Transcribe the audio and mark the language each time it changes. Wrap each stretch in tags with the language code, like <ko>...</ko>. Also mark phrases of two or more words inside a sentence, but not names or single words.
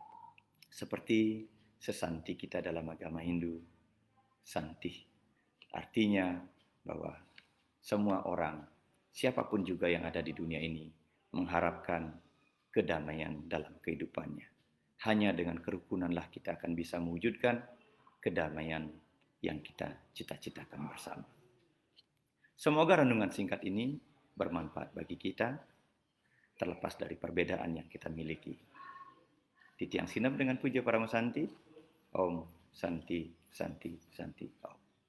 <id>Seperti sesanti kita dalam agama Hindu, santi artinya bahwa semua orang, siapapun juga yang ada di dunia ini, mengharapkan kedamaian dalam kehidupannya. Hanya dengan kerukunanlah kita akan bisa mewujudkan kedamaian yang kita cita-citakan bersama. Semoga renungan singkat ini bermanfaat bagi kita, terlepas dari perbedaan yang kita miliki.</id> <ban>Titiang Sinap</ban> <id>dengan puja Paramasanti.</id> <sa>Om Santi Santi Santi Om.</sa>